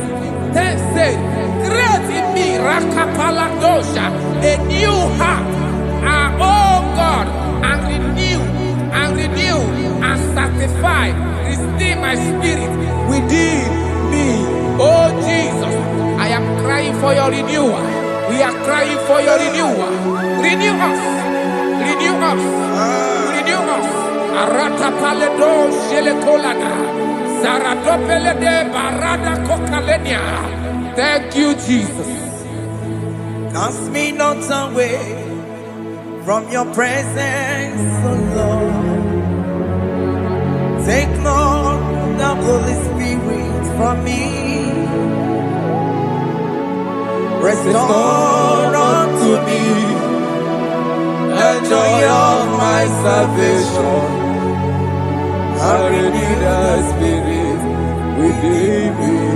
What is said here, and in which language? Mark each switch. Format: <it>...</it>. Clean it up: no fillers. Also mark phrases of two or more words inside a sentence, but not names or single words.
<en>Then say, create in me Rakapaladosha, a new heart, oh God, and renew, and sanctify, restore my spirit within me." Oh Jesus, I am crying for your renewal. We are crying for your renewal. Renew us, renew us, renew us. Aratapaledo shelekolada, zaradopelede barada kokalenia. Thank you, Jesus. Cast me not away from your presence, O Lord. Take not the Holy Spirit from me. Restore unto me the joy of my salvation, and renew the spirit within me.</en>